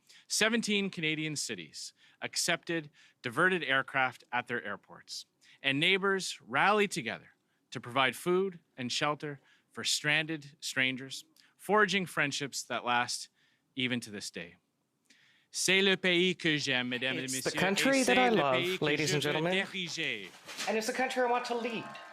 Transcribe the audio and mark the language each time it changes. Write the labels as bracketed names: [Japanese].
[English] 17 Canadian cities accepted diverted aircraft at their airports, and neighbors rallied together to provide food and shelter for stranded strangers, forging friendships that last even to this day. [French] C'est le pays que j'aime, mesdames et messieurs. [English] It's the country that I love, ladies and gentlemen, and it's the country I want to lead.